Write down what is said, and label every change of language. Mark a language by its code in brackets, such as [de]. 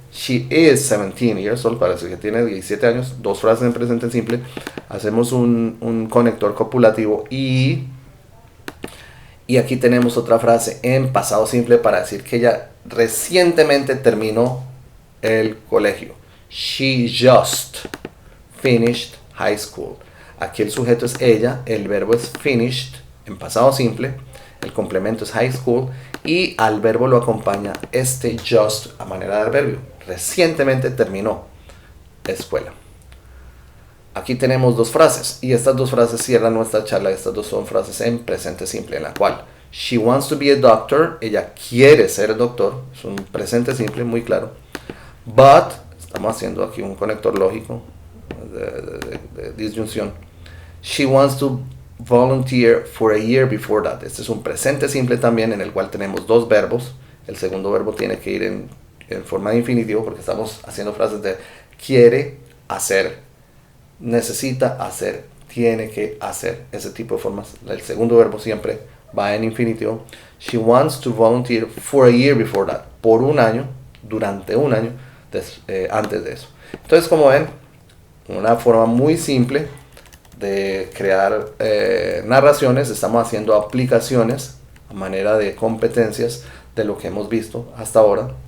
[en] She is 17 years old, [es] parece que tiene 17 años. 2 frases en presente simple. Hacemos un conector copulativo y aquí tenemos otra frase en pasado simple para decir que ella recientemente terminó el colegio. [en] She just finished high school. [es] Aquí el sujeto es ella, el verbo es finished en pasado simple, el complemento es high school y al verbo lo acompaña este just a manera de adverbio. Recientemente terminó escuela. Aquí tenemos 2 frases y estas 2 frases cierran nuestra charla. Estas 2 son frases en presente simple, en la cual [en] she wants to be a doctor, [es] ella quiere ser doctor, es un presente simple muy claro. But, estamos haciendo aquí un conector lógico de disyunción. [en] She wants to volunteer for a year before that. [es] Este es un presente simple también en el cual tenemos 2 verbos. El segundo verbo tiene que ir en forma de infinitivo porque estamos haciendo frases de quiere hacer, necesita hacer, tiene que hacer. Ese tipo de formas. El segundo verbo siempre va en infinitivo. [en] She wants to volunteer for a year before that. [es] Por un año, durante un año antes de eso. Entonces, como ven, una forma muy simple de crear narraciones, estamos haciendo aplicaciones a manera de competencias de lo que hemos visto hasta ahora.